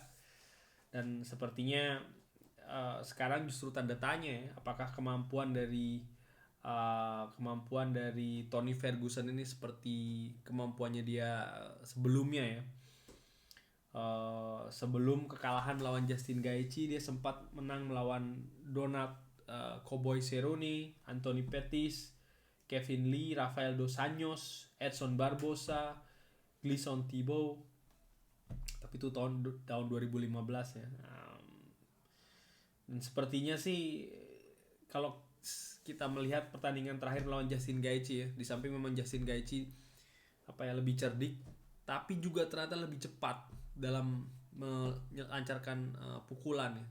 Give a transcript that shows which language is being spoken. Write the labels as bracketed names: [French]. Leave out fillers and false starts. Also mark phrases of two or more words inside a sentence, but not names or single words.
[Indonesian] Dan sepertinya sekarang justru tanda tanya ya, apakah kemampuan dari Tony Ferguson ini seperti kemampuannya dia sebelumnya ya. Sebelum kekalahan melawan Justin Gaethje, dia sempat menang melawan Donald Cowboy Cerrone, Anthony Pettis, Kevin Lee, Rafael Dos Anjos, Edson Barbosa, Gleison Tibau. Tapi itu tahun 2015 ya. Dan sepertinya sih kalau kita melihat pertandingan terakhir melawan Justin Gaethje ya, di samping memang Justin Gaethje lebih cerdik, tapi juga ternyata lebih cepat dalam melancarkan pukulan ya.